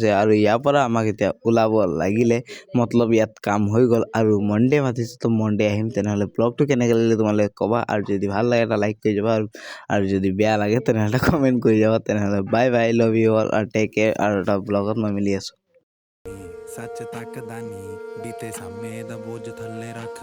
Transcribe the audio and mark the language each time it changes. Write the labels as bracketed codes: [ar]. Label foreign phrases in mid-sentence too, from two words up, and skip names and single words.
[as] আৰু ইয়াৰ পৰা আমাক এতিয়া ওলাব লাগিলে, মতলব ইয়াত কাম হৈ গ'ল। আৰু মনডে মাতিছে, তো মনডে আহিম। তেনেহ'লে ব্লগটো কেনেকৈ লাগিলে তোমালোকে ক'বা, আৰু যদি ভাল লাগে এটা লাইক কৰি যাবা, আৰু যদি বেয়া লাগে তেনেহ'লে কমেণ্ট কৰি যাবা। তেনেহ'লে [en] bye bye, love you all, [as] আৰু [en] take care. [as] আৰু এটা ব্লগত মই মিলি আছোঁ। [pa] ਸੱਚ ਤੱਕਦਾ ਨਹੀਂ ਬੀਤੇ ਸਾਹਮਣੇ ਦਾ ਬੋਝ ਥੱਲੇ ਰੱਖ